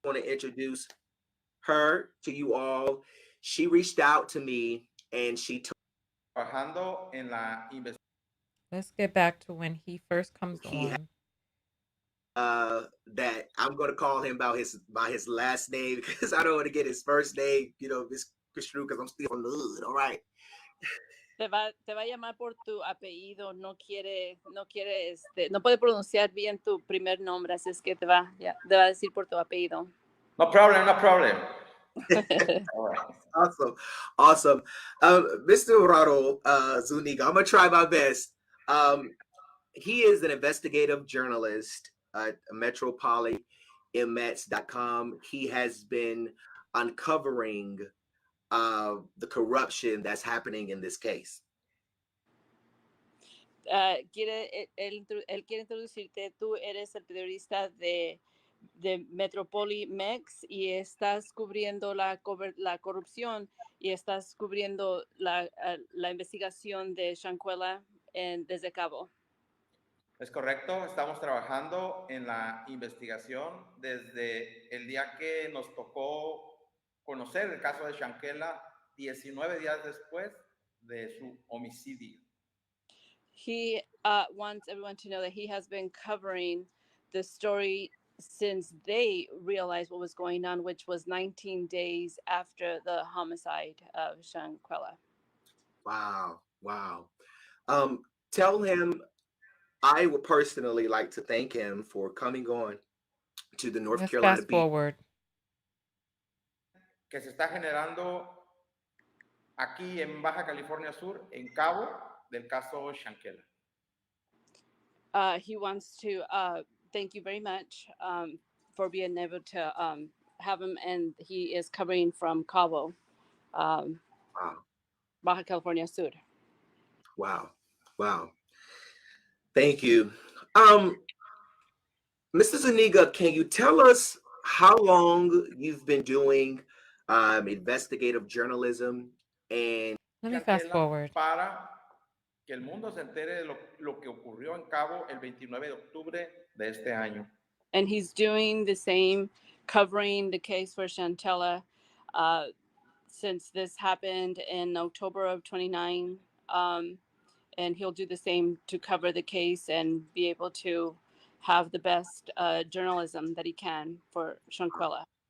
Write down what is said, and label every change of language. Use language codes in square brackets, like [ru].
[en] I want to introduce her to you all. She reached out to me and she told Let's get back to when he first comes on. That I'm going to call him by his last name because I don't want to get his first name, misconstrued because I'm still on the hood. All right. [es] Te va a llamar por tu apellido, no puede pronunciar bien tu primer nombre, así es que te va a decir por tu apellido. [en] No problem. All right. Awesome. Mr. Gerardo Zuniga, I'm going to try my best. He is an investigative journalist at metropolimets.com. He has been uncovering the corruption that's happening in this case. [es] Él quiere introducirte. Tú eres el periodista de Metropolimets y estás cubriendo la corrupción y estás cubriendo la investigación de Shanquella desde Cabo. Es correcto, estamos trabajando en la investigación desde el día que nos tocó conocer el caso de Shanquella 19 días después de su homicidio. [en] He wants everyone to know that he has been covering the story since they realized what was going on, which was 19 days after the homicide of Shanquella. Wow. Tell him I would personally like to thank him for coming on to the North Carolina fast forward. [es] Que se está generando aquí en Baja California Sur, en Cabo, del caso Shanquella. [en] He wants to thank you very much for being able to have him, and he is covering from Cabo, Baja California Sur. Wow. Thank you. Mr. Zuniga, can you tell us how long you've been doing investigative journalism? And let me fast forward. [es] que el mundo se entere de lo que ocurrió en Cabo el 29 de octubre de este año. [en] And he's doing the same, covering the case for Shanquella, since this happened in October of 29. And he'll do the same to cover the case and be able to have the best journalism that he can for Shanquella.